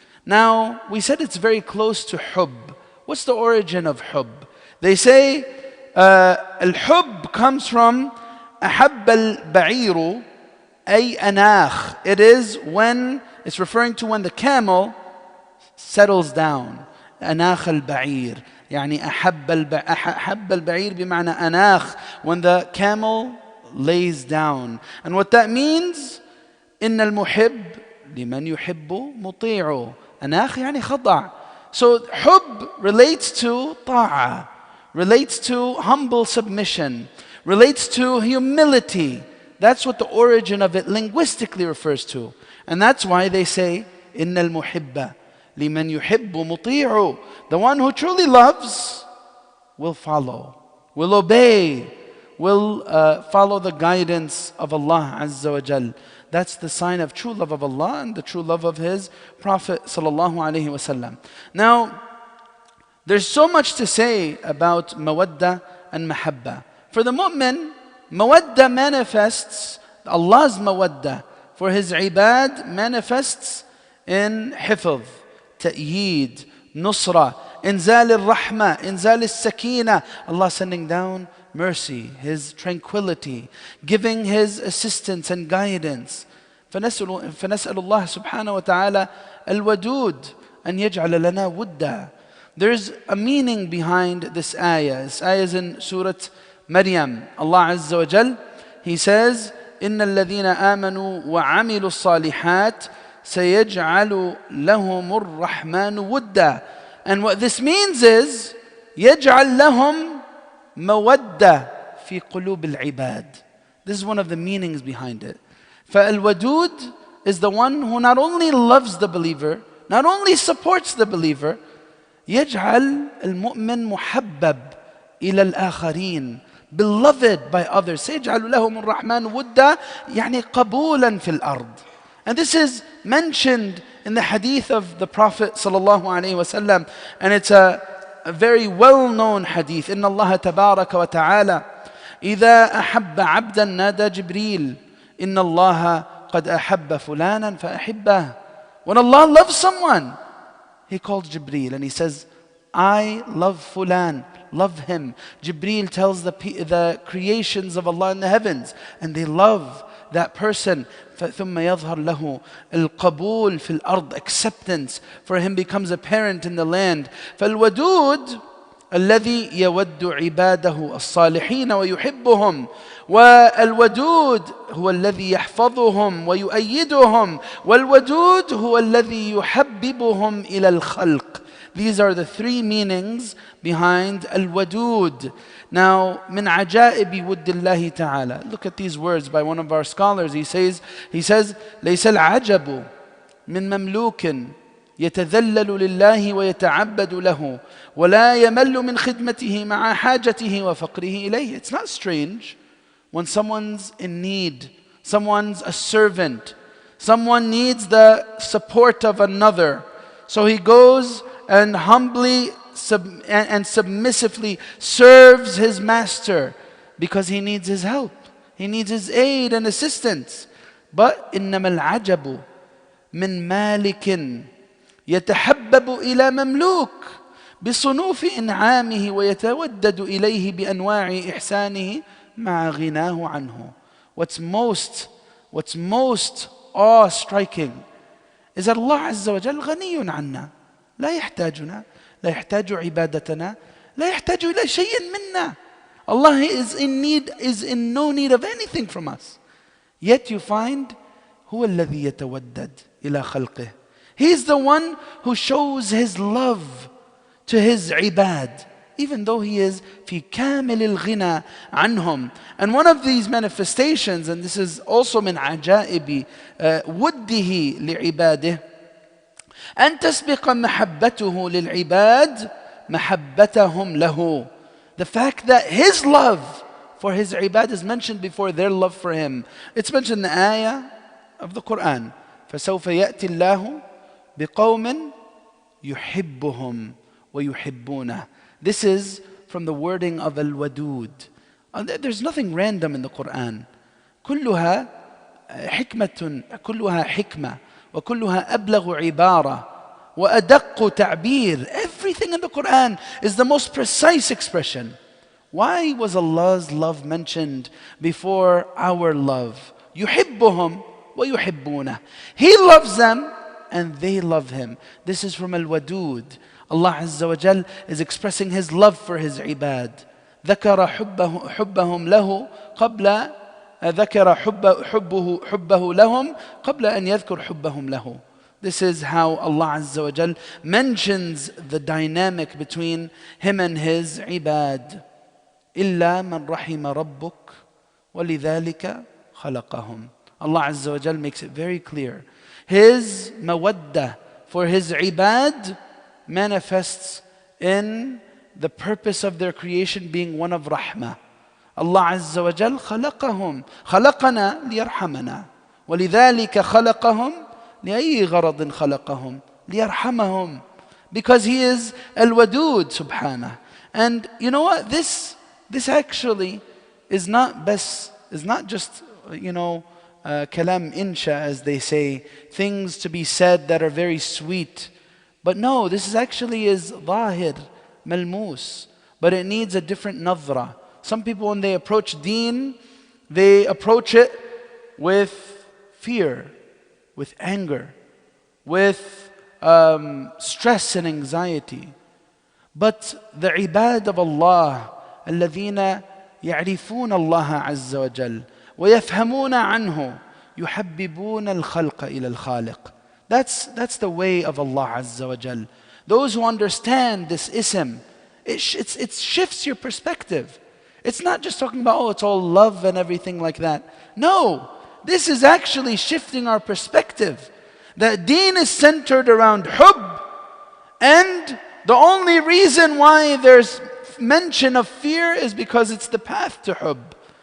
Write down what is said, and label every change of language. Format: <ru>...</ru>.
<en>Now, we said it's very close to hub. What's the origin of hub? They say al-hub comes from</en> <ar>أحب البعير أي أناخ.</ar> <en>It is when, it's referring to when the camel settles down.</en> <ar>أناخ البعير. يعني أحب البعير بمعنى أناخ.</ar> <en>When the camel lays down. And what that means,</en> <ar>إن المحب لمن يحب مطيع. أناخ يعني خضع.</ar> <en>So hub relates to طاعة, relates to humble submission, relates to humility. That's what the origin of it linguistically refers to. And that's why they say</en> <ar>إن المحب لمن يحب مطيع.</ar> <en>The one who truly loves will follow, will obey, will follow the guidance of Allah Azza wa Jal. That's the sign of true love of Allah and the true love of His Prophet sallallahu alaihi wasallam. Now, there's so much to say about mawadda and mahabba. For the mu'min, mawadda manifests, Allah's mawadda for His ibad manifests in hifz, ta'yeed, nusra, inzal al-rahma, inzal al-sakina, Allah sending down mercy, His tranquility, giving His assistance and guidance.</en> <ar>فنسأل الله سبحانه وتعالى الودود أن يجعل لنا ودا.</ar> <en>There's a meaning behind this ayah. This ayah is in Surah Maryam.</en> <ar>Allah Azza wa Jal,</ar> <en>He says,</en> <ar>إن الذين آمنوا وعملوا الصالحات سيجعل لهم الرحمن ودا.</ar> <en>And what this means is</en> <ar>يجعل لهم مودة في قلوب العباد.</ar> <en>This is one of the meanings behind it. فالودود is the one who not only loves the believer, not only supports the believer,</en> <ar>يجعل المؤمن محبب إلى الآخرين,</ar> <en>beloved by others.</en> <ar>سيجعل لهم الرحمن ودا يعني قبولا في الأرض.</ar> <en>And this is mentioned in the hadith of the Prophet sallallahu alaihi wasallam, and it's a very well-known hadith.</en> <ar>إن الله تبارك وتعالى إذا أحب عبدا نادى جبريل إن الله قد أحب فلانا فأحبه.</ar> <en>When Allah loves someone, He calls Jibreel and He says, I love Fulan, love him. Jibreel tells the creations of Allah in the heavens, and they love that person.</en> <ar>ثم يظهر له القبول في الأرض,</ar> <en>acceptance for him becomes apparent in the land.</en> <ar>فالودود الذي يود عباده الصالحين ويحبهم, والودود هو الذي يحفظهم ويؤيدهم, والودود هو الذي يحببهم إلى الخلق.</ar> <en>These are the three meanings behind al-wadud. Now,</en> <ar>من عجائب ود الله تعالى.</ar> <en>Look at these words by one of our scholars. He says,</en> <ar>ليس العجب من مملوك يتذلل لله ويتعبد له ولا يمل من خدمته مع حاجته وفقره إليه.</ar> <en>It's not strange when someone's in need, someone's a servant, someone needs the support of another. So he goes and humbly and submissively serves his master because he needs his help. He needs his aid and assistance.</en> <ar>But إنما العجب من مالك يتحبب إلى مملوك بصنوف إنعامه ويتودد إليه بأنواع إحسانه مع غناه عنه</ar> <en>what's most awe-striking is that Allah Azza wa Jal</en> <ar>غني عنا لا يحتاجنا لا يحتاج عبادتنا لا يحتاج إلى شيء منا.</ar> <en>Allah is in no need of anything from us. Yet you find</en> <ar>هو الذي يتودد إلى خلقه.</ar> <en>He is the one who shows his love to his ibad, even though he is</en> <ar>في كامل الغنى عنهم.</ar> <en>And one of these manifestations, and this is also</en> <ar>من عجائب وده لعباده, أن تسبق محبته للعباد محبتهم له.</ar> <en>The fact that his love for his ibad is mentioned before their love for him. It's mentioned in the ayah of the Quran.</en> <ar>فَسَوْفَ يَأْتِ اللَّهُ بِقَوْمٍ يُحِبُّهُمْ وَيُحِبُّونَهُ.</ar> <en>This is from the wording of al-wadud. There's nothing random in the Quran.</en> <ar>كلها حكمة وكلها أبلغ عبارة وأدق تعبير.</ar> <en>Everything in the Quran is the most precise expression. Why was Allah's love mentioned before our love?</en> <ar>يحبهم ويحبونه.</ar> <en>He loves them and they love him. This is from al-wadud. Allah Azza wa Jal is expressing his love for his ibad.</en> <ar>ذكر حبهم له قبل ذكر حبه لهم قبل أن يذكر حبهم له.</ar> <en>This is how Allah Azza wa Jal mentions the dynamic between him and his ibad.</en> <ar>إلا من رحم ربك ولذلك خلقهم.</ar> <en>Allah Azza wa Jal makes it very clear. His mawaddah for his ibad manifests in the purpose of their creation being one of rahmah.</en> <ar>Allah Azza wa Jal خلقهم خلقنا ليرحمنا ولذلك خلقهم لأي غرض خلقهم ليرحمهم,</ar> <en>because he is al-wadud subhanah. And you know what, this actually is not just kalam insha, as they say, things to be said that are very sweet. But no, this is actually is zahir, malmus, but it needs a different nadra. Some people, when they approach deen, they approach it with fear, with anger, with stress and anxiety. But the ibad of Allah,</en> <ar>الذين يعرفون الله عز وجل ويفهمون عنه يحببون الخلق إلى الخالق.</ar> <en>That's the way of Allah Azza wa Jal. Those who understand this ism, it shifts your perspective. It's not just talking about, it's all love and everything like that. No, this is actually shifting our perspective. That deen is centered around hub, and the only reason why there's mention of fear is because it's the path to hub.</en>